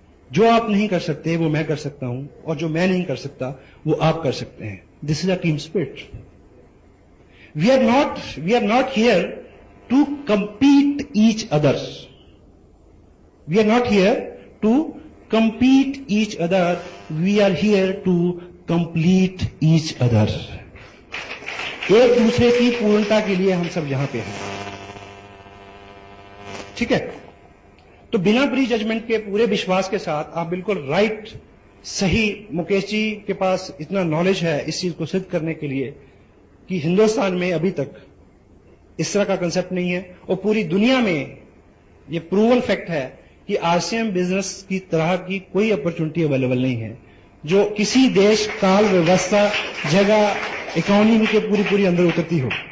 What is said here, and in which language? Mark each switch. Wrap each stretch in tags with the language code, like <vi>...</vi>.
<hi>जो आप नहीं कर सकते वो मैं कर सकता हूं, और जो मैं नहीं कर सकता वो आप कर सकते हैं।</hi> <en>This is a team spirit. We are not here to compete each other. We are not here to compete each other. We are here to complete each other.</en> <hi>एक दूसरे की पूर्णता के लिए हम सब यहां पे हैं। ठीक है, तो बिना प्री जजमेंट के पूरे विश्वास के साथ आप बिल्कुल राइट, सही, मुकेश जी के पास इतना नॉलेज है इस चीज को सिद्ध करने के लिए कि हिंदुस्तान में अभी तक इस तरह का कंसेप्ट नहीं है, और पूरी दुनिया में ये प्रूवन फैक्ट है कि आरसीएम बिजनेस की तरह की कोई अपॉर्चुनिटी अवेलेबल नहीं है जो किसी देश, काल, व्यवस्था, जगह, इकोनॉमी के पूरी अंदर उतरती हो।</hi>